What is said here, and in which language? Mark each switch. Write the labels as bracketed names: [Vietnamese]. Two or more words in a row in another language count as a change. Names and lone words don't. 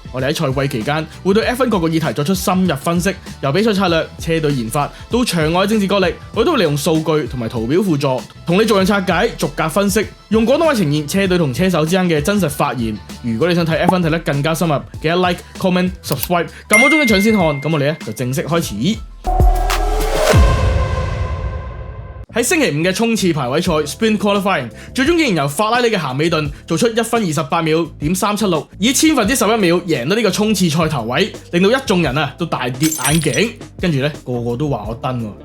[Cantonese] 我哋喺賽季期間會對 F1 各個議題作出深入分析，由比賽策略、車隊研發到場外政治角力，我都會利用數據同埋圖表輔助，同你逐樣拆解、逐格分析，用廣東話呈現車隊同車手之間嘅真實發言。如果你想睇 F1 睇得更加深入，記得 [English] like、comment、subscribe， [Cantonese] 撳個鐘嘅搶先看。咁我哋咧就正式開始。喺星期五嘅衝刺排位賽 [English] Sprint Qualifying， [Cantonese] 最終竟然由法拉利嘅咸美頓做出1分28秒點376，以11/1000秒贏到呢個衝刺賽頭位，令到一眾人都大跌眼鏡，跟住咧個個都話我登喎。